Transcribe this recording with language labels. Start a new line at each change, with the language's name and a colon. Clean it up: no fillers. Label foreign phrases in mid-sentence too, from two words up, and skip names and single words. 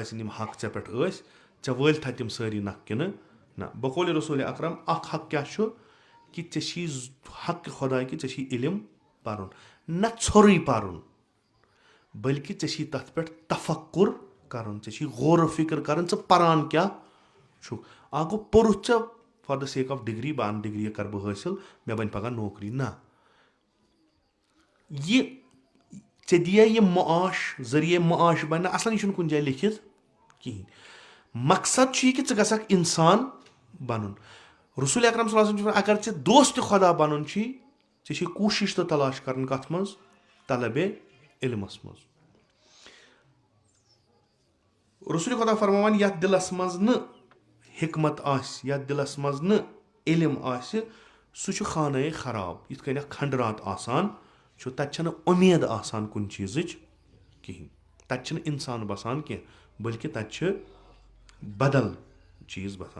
Kashmiri: سٕنٛدۍ یِم حق ژےٚ پٮ۪ٹھ ٲسۍ ژےٚ وٲلتھا تِم سٲری نکھ کِنہٕ نہ بقولِ رسوٗلِ اکرم اکھ حق کیاہ چھُ کہِ ژےٚ چھی حق خۄداے کہِ ژےٚ چھی علم پرُن نہ ژھوٚرُے پرُن بٔلکہِ ژےٚ چھی تتھ پٮ۪ٹھ تفکُر کرُن ژےٚ چھی غورٕ فِکر کرٕنۍ ژٕ پران کیاہ چھُکھ اکھ گوٚو پوٚرُتھ ژےٚ
English: for the sake of degree
Kashmiri: بہٕ انہٕ ڈگری کرٕ بہٕ حٲصِل مےٚ بنہِ پگاہ نوکری نہ یہِ ژےٚ دِیا یہِ معاش ذٔریعے معاش بنہِ نہ اصلن یہِ چھُنہٕ کُنہِ جایہِ لیکھِتھ کِہینۍ مقصد چھُ یہِ کہِ ژٕ گژھکھ انسان بنُن رسول اکرم
Arabic: صلی اللہ علیہ وسلم
Kashmiri: اگر ژےٚ دوستہِ خۄدا بنُن چھُے ژےٚ چھی کوٗشِش تہٕ تلاش کرٕنۍ کتھ منٛز طلبے علمس منٛز رسول خۄدا فرماوان یتھ دِلس منٛز نہٕ حکمت آسہِ یتھ دِلس منٛز نہٕ علم آسہِ سُہ چھُ خانَے خراب یِتھ کٔنۍ اکھ کھنڈرات آسان چھُ تتہِ چھنہٕ اُمید آسان کُنہِ چیٖزٕچ کِہینۍ تَتہِ چھِنہٕ اِنسان بَسان کینٛہہ بٔلکہِ تَتہِ چھِ بدل چیٖز بَسان.